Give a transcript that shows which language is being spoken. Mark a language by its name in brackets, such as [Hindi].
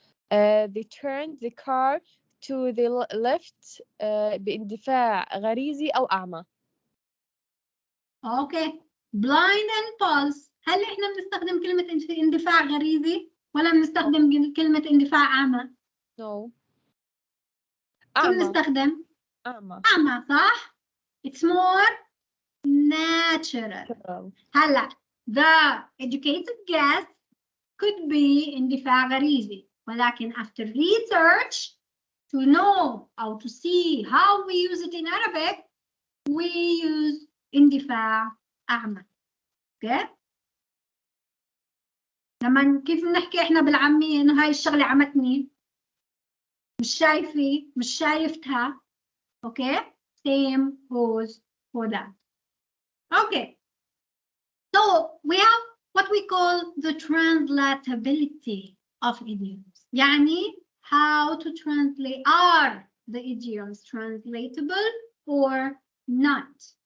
[English] They turned the car to the left [Arabic] باندفاع غريزي أو أعمى. [English] Okay. blind impulse. [Arabic] هل احنا بنستخدم كلمة اندفاع غريزي ولا بنستخدم كلمة اندفاع أعمى؟ [English] No. [Arabic] شو بنستخدم؟ أعمى. صح؟ [English] It's more natural. [Arabic] هلا [English] the educated guess could be [Arabic] اندفاع غريزي، ولكن [English] after research to know how to see how we use it in Arabic, we use [Arabic] اندفاع أعمى. [English] Okay? [Arabic] لما كيف بنحكي احنا بالعامية انه هاي الشغلة عمتني، مش شايفة، مش شايفتها. [English] Okay, same goes for that. Okay, so we have what we call the translatability of idioms. [Arabic] يعني [English] how to translate, are the idioms translatable or not?